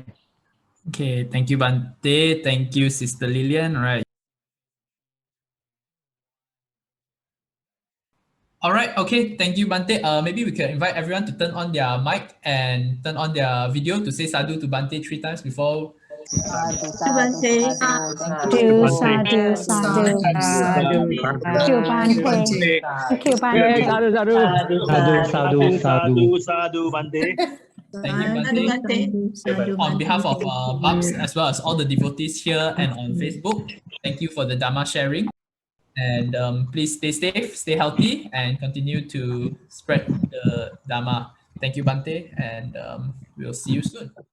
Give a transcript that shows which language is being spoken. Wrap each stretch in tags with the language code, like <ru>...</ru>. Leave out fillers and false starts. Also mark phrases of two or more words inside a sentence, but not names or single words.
<en>Okay, thank you, Bhante. Thank you, Sister Lillian. All right. All right, okay, thank you, Bhante. Maybe we can invite everyone to turn on their mic and turn on their video to say sadhu to Bhante 3 times before.</en> <pi>Sadhu, Bhante. Sadhu, sadhu, sadhu.</pi> <en>Thank you, Bhante. Thank you, Bhante.</en> <pi>Sadhu, sadhu. Sadhu, sadhu, sadhu, Bhante.</pi> <en>Thank you, Bante. On behalf of Babs, as well as all the devotees here and on Facebook, thank you for the Dhamma sharing. And please stay safe, stay healthy, and continue to spread the Dhamma. Thank you, Bante, and we'll see you soon.</en>